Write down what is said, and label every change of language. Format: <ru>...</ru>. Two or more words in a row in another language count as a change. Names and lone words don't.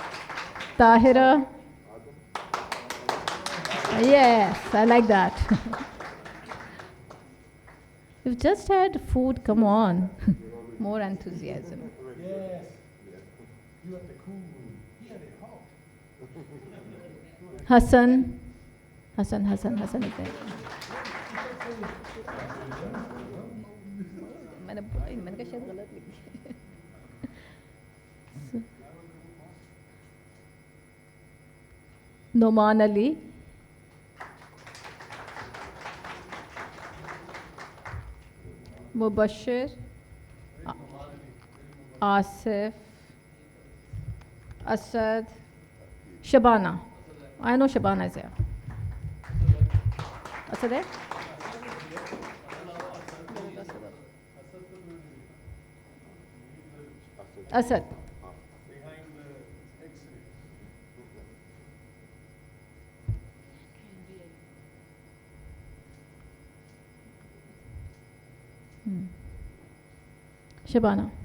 <en>Tahira. Yes, I like that. You've just had food, come on. More enthusiasm. Yes. You had the cool room. He had it hot. Hassan. Hassan is there.</en> <hi>मैंने कहा शायद गलत लिख दिया.</hi> <en>Noman Ali. Mubashir. Asif. Asad. Shabana. I know Shabana is there. Asad there? Asad. Behind the X-ray. Shabana.</en>